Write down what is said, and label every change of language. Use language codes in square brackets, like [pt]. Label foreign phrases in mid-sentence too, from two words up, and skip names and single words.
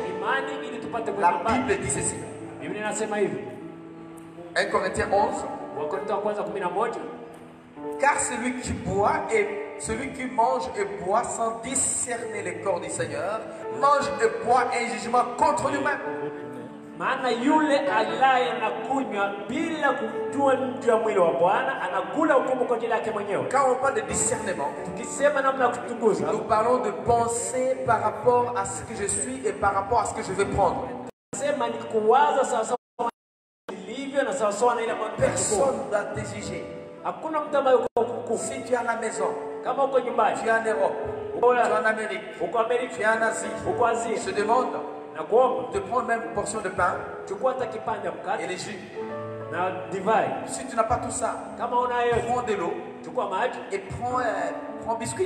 [fr] La Bible dit ceci. 1 Corinthiens 11. Car celui qui boit et celui qui mange et boit sans discerner les corps du Seigneur mange et boit un jugement contre lui-même. [sw] Maana yule alaye na kunywa bila kujua nje ya mwili wa Bwana anakula hukumu kwa ajili yake mwenyewe. [fr] Quand on parle de discernement, [sw] tukisema namna ya kuchunguza, [fr] nous parlons de penser par rapport à ce que je suis et par rapport à ce que je vais prendre. [sw] Sema ni kuwaza sawa ilivyo na sawa na ile ambayo [fr] personne ne doit te juger. [sw] Hakuna mtu ambaye uko [fr] si tu es à la maison, [sw] kama uko nyumbani, [fr] tu es en Europe, tu es en Amérique, [sw] uko Amerika, [fr] tu es en Asie, [sw] uko Asia, [fr] je demande de prendre même une portion de pain et les jus. Si tu n'as pas tout ça, prends de l'eau et prends biscuit.